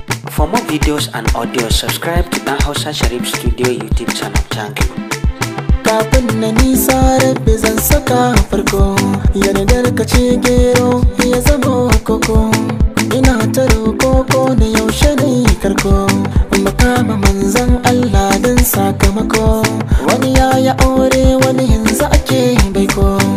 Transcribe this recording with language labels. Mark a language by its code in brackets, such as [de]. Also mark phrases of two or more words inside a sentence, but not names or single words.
[en] For more videos and audio, subscribe to Dan Hausa Sharif Studio YouTube channel. Thank you. [ha] Kafin na nisa, Rabbi, zan saka farko. Yardar ka ce gero ya zamo koko. Ina ta roko ko da yaushe na yi karko. Mu kama manzon Allah don sakamako. Wani ya yi aure, wani yanzu ake baiko.